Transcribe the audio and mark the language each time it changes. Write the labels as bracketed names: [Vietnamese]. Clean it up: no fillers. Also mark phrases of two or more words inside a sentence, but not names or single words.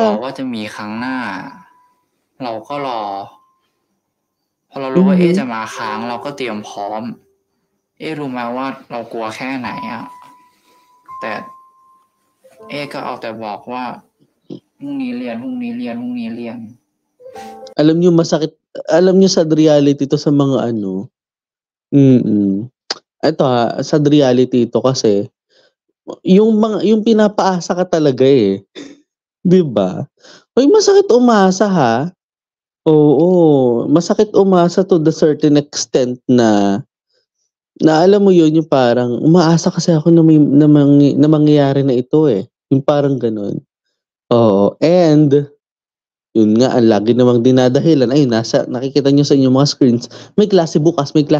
[Thai] เราว่าจะมีครั้งหน้า เราก็รอ พอเรารู้ว่าจะมาค้างเราก็เตรียมพร้อม รู้ไหมว่าเรากลัวแค่ไหนแต่ก็เอาแต่บอกว่าพรุ่งนี้เรียน [Filipino] Alam niyo masakit, alam niyo [English] sad reality [Filipino] to sa mga ano. Ito [English] sad reality [Filipino] ito kasi yung pinapaasa ka talaga 'di ba? Oy, masakit umasa ha. Oo, masakit umasa [English] to the certain extent [Filipino] na alam mo yun, yung parang umaasa kasi ako na mangyayari na ito yung parang ganun. Oo, and yun nga, ang lagi namang dinadahilan ay nakikita nyo sa inyong mga screens, may klase bukas.